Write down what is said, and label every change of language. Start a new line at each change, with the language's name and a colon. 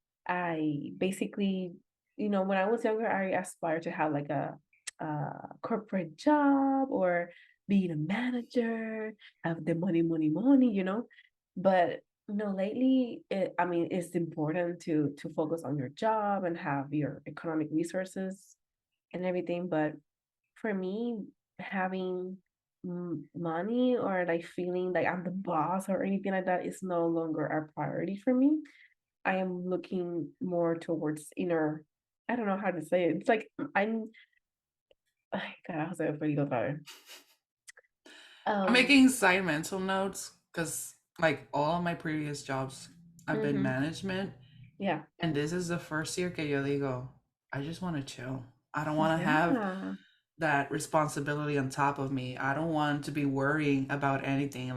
English: I basically, when I was younger, I aspired to have like a corporate job or being a manager, have the money, money, money, But lately, I mean, it's important to focus on your job and have your economic resources and everything. But for me, having money or like feeling like I'm the boss or anything like that is no longer a priority for me. I am looking more towards inner, I don't know how to say it. It's like
Spanish: ay, carajo, se me fue el hilo otra vez.
English: I'm Um, making side mental notes because, like, all of my previous jobs, I've been mhm, management, yeah, and this is the first year
Spanish: que yo digo,
English: I just want to chill. I don't want to have yeah, that responsibility on top of me. I don't want to be worrying about anything.